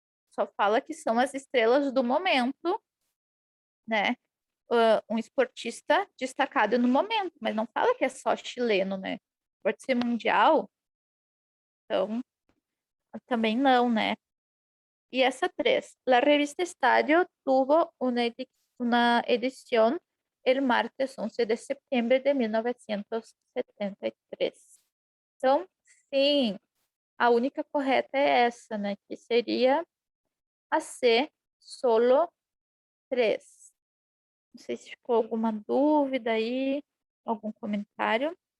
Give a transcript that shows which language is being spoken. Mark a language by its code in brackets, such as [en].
[pt] Só fala que são as estrelas do momento, né? Um esportista destacado no momento, mas não fala que é só chileno, né? Pode ser mundial, então também não, né? [es] Y esa 3. La revista Estadio tuvo una edición el martes 11 de septiembre de 1973. [pt] Então, sim, a única correta é essa, né? Que seria a C, solo 3. Não sei se ficou alguma dúvida aí, algum comentário.